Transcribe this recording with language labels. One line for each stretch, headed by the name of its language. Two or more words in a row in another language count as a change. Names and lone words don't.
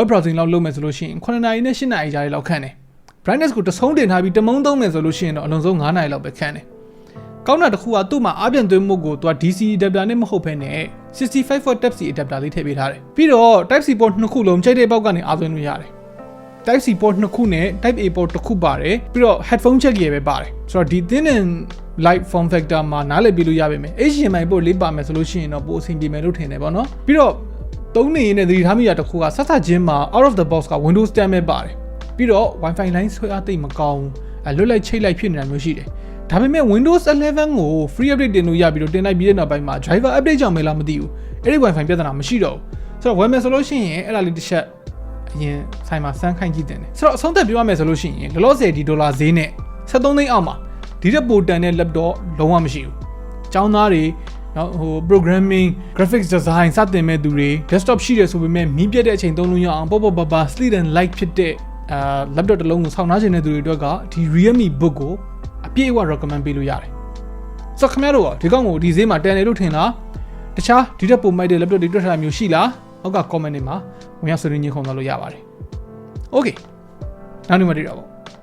Burmese: browsing လောက်လုပ်မယ်ဆိုလို့ရှိရင်9နာရီနဲ့10နာရီကြားလောက်ခန့်တယ် brightness ကိုတဆုံးတင်ထားပြီးတမုံသုံးမယ်ဆိုလို့ရှိရင်တော့အလုံးစုံ9နာရီလောက်ပဲခန့်တယ်ကောင်းတာတစ်ခုကသူ့မှာအားပြန်သွင်းမှုကိုသူက
English: DC adapter
Burmese: နဲ့မဟုတ်ဘဲနဲ့
English: 65 watt Type C adapter
Burmese: လေးထည့်ပေးထားတယ်ပြီးတော့
English: Type C port
Burmese: နှစ်ခုလုံးချိန်တဲ့ပေါက်ကနေအားသွင်းလို့ရတယ်
English: Type C port
Burmese: နှစ်ခုနဲ့ Type
English: A port
Burmese: တစ်ခုပါတယ်ပြီးတော့
English: headphone jack
Burmese: ရပဲပါတယ်ဆိုတော့ဒီ
English: thin and light form factor
Burmese: မှာနားလည်ပြီးလို့ရပါမယ်
English: HDMI port
Burmese: လေးပါမယ်ဆိုလို့ရှိရင်တော့ပိုအဆင်ပြေမယ်လို့ထင်တယ်ပေါ့နော်ပြီးတော့သုံးနေရင်လည်းသတိထားမိတာတစ်ခုကဆက်ဆက်ချင်းမှာ
English: out of the box
Burmese: က Windows 10ပဲပါတယ်ပြီးတော့
English: Wi-Fi line
Burmese: ဆွဲအားသိမကောင်းလွတ်လိုက်ချိတ်လိုက်ဖြစ်နေတာမျိုးရှိတယ်ဒါပေမဲ့ Windows 11ကို
English: free update
Burmese: တင်လို့ရပြီးတော့တင်လိုက်ပြီးတဲ့နောက်ပိုင်းမှာ
English: driver update
Burmese: ကြောင့်မလားမသိ ဘူးအဲ့ဒီ Wi-Fi ပြဿနာမရှိတော့ဘူးဆိုတော့ ဝယ်မယ်ဆိုလို့ရှိရင်အဲ့ဒါလေးတစ်ချက်အရင်ဆိုင်မှာစမ်းခိုင်းကြည့်တင်တယ်ဆိုတော့အဆုံးသက်ပြောရမယ်ဆိုလို့ ရှိရင်လောလောဆယ်ဒီဒေါ်လာဈေးနဲ့73သိန်းအောက်မှာဒီတဲ့ပိုတန်တဲ့ laptop လုံးဝမရှိဘူးအကြောင်းသားတွေ နော်
English: programming graphics design
Burmese: စတင်မဲ့သူတွေ desktop ရှိတယ်ဆိုပေမဲ့မီးပြတ်တဲ့အချိန်သုံးလို့ရအောင်ပေါ့ပါ
English: sleek and light
Burmese: ဖြစ်တဲ့laptop တစ်လုံးကိုစောင့်နှားချင်တဲ့သူတွေအတွက်ကဒီ Realme Book ကိုအပြည့်အဝ recommend ပေးလို့ရတယ်ဆိုတော့ခင်ဗျားတို့ဒီကောင်ကိုဒီဈေးမှာတန်တယ်လို့ထင်လားတခြားဒီတဲ့ပုံမိုက်တဲ့ laptop တွေတွေ့ထားတာမျိုးရှိလားအောက်က comment တွေမှာဝင်ရောက်ဆွေးနွေးညှိနှိုင်းသွားလို့ရပါတယ် okay နောက်နေ့မှတွေ့တော့